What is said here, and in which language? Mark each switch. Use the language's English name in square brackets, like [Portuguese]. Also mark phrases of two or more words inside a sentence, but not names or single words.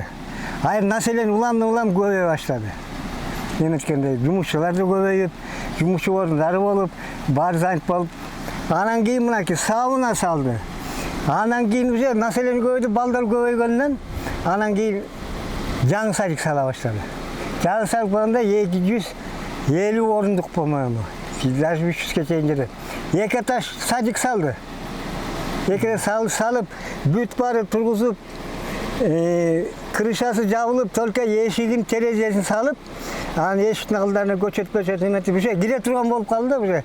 [Kyrgyz] Айыр население улам көбөйө баштады. Эметкенде жумушчулар да көбөйүп, жумушчу орундары болуп, баары занят болуп. Анан кийин мынакей сауна салды. Анан кийин [Russian] уже население [Kyrgyz] көбөйдү, балдар көбөйгөндөн, анан кийин жаңы садик сала баштады. Жаңы садик болгондо 250 орундук по-моему. Даже 300-ке чейин жетет. Эки этаж садик салды. Эки салып, бүт баары тургузуп, крышасы жабылып, только эшигин, терезесин салып, Анан эшиктин алдына көчөт эметип уже кире турган болуп калды да уже.